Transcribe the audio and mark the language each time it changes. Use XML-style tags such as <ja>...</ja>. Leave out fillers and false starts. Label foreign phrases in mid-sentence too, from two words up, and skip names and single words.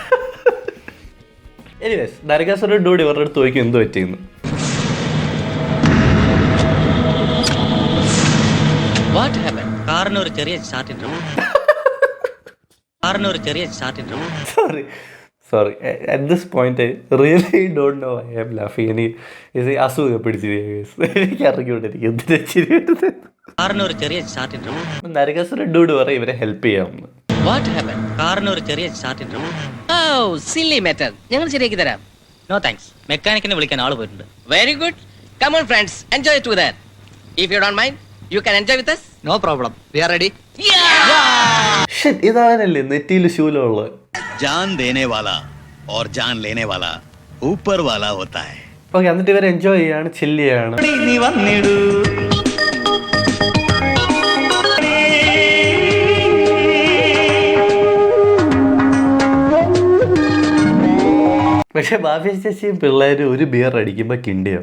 <ml>എനിവേസ് നരകാസുരൻ ഡൂഡ് ഇവരുടെ അടുത്ത് ചോദിക്കും എന്ത് പറ്റിയെന്ന്.</ml> <en>what happen?</en> <ml>കാറിന് ഒരു ചെറിയ സ്റ്റാർട്ടിംഗ്</ml> <en>sorry at this point I really don't know I am laughing.</en> <ml>എനിക്ക് അസുഖം പിടിച്ചിരിക്കും. എനിക്ക് അറിഞ്ഞുകൊണ്ടിരിക്കും എന്തിനാ ചിരി വരുന്നത്. കാറിന് ഒരു ചെറിയ സ്റ്റാർട്ടിംഗ് നരകാസുരൻ ഡൂഡ് പറയും ഇവരെ ഹെൽപ്പ് ചെയ്യാമെന്ന്.</ml> <en>what happen?</en> <ml>കാറിന് ഒരു ചെറിയ സ്റ്റാർട്ടിംഗ്</ml> <en>silly matter,</en> <ml>ഞങ്ങൾ ശരിയാക്കി തരാം.</ml> <en>no thanks,</en> <ml>മെക്കാനിക്കിനെ വിളിക്കാൻ ആള് പോയിട്ടുണ്ട്.</ml> <en>very good, come on friends, enjoy together. If you don't mind you can enjoy with us. No problem. We are ready.</en> <ml>ഇതാണല്ലേ നെറ്റിയിൽ ശൂലമുള്ളത്.</ml> <hi>जान देने वाला और जान लेने वाला ऊपर वाला होता है.</hi> <ml>ഓക്കെ, എന്നിട്ട് ഇവർ എൻജോയ് ചെയ്യാണ്, ചില്ല് ചെയ്യാണ്. പക്ഷെ മാഫിയ ശശിയും പിള്ളേരും ഒരു ബിയർ അടിക്കുമ്പോൾ കിണ്ടിയാവും.</ml>